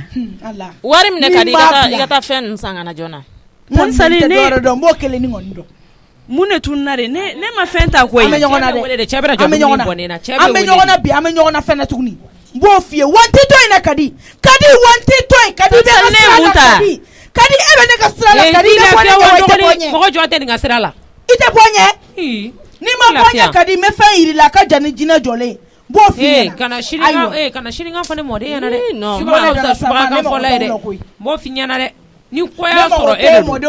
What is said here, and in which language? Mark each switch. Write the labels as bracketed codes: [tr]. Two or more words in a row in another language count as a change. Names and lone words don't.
[bm] Wari minɛ Kadi i ka taa fɛn ninnu san ka na joona. Tan sali ne n b'o kelen ni kɔni dɔn. Mun de tun na de ne ma fɛn ta koyi. An bɛ ɲɔgɔn na dɛ. Cɛ bɛ na jɔ dumuni bɔnnen na. An bɛ ɲɔgɔn na bi an bɛ ɲɔgɔn na fɛn na tuguni. N b'o f'i ye wan tɛ to yen dɛ Kadi. Kadi wan tɛ to yen Kadi bɛ ka sira la Kadi. Kadi e bɛ ne ka sira la Kadi ne bɔ ne ɲɛ i tɛ bɔ ɲɛ. Mɔgɔ jɔ tɛ nin ka sira la. I tɛ bɔ ɲɛ. N'i ma bɔ ɲɛ Kadi n bɛ fɛn yir'i la a ka jan ni jinɛ jɔlen. B'o f'i ɲɛna. Kana sinikan fɔ ne mɔden ɲɛna dɛ. Subaga kan fɔla ye dɛ. N b'o f'i ɲɛna dɛ. Ni kɔya sɔrɔ e de don.